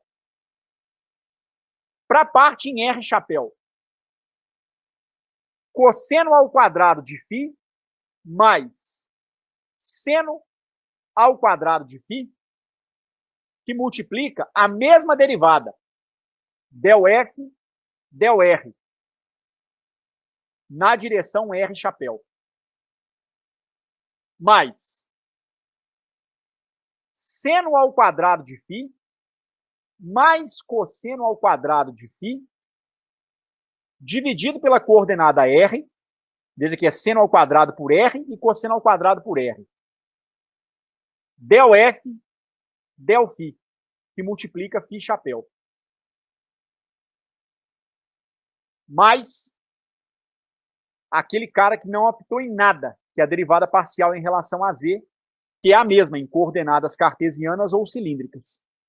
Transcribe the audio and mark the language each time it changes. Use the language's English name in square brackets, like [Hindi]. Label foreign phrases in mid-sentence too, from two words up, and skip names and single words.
[Portuguese] Para a parte em R chapéu, cosseno ao quadrado de φ mais seno ao quadrado de φ, que multiplica a mesma derivada, del F, del R, na direção R chapéu. Mais seno ao quadrado de φ mais cosseno ao quadrado de φ dividido pela coordenada R, veja que é seno ao quadrado por R e cosseno ao quadrado por R. Del F, del φ, que multiplica φ chapéu. Mais aquele cara que não optou em nada, que é a derivada parcial em relação a z, que é a mesma em coordenadas cartesianas ou cilíndricas.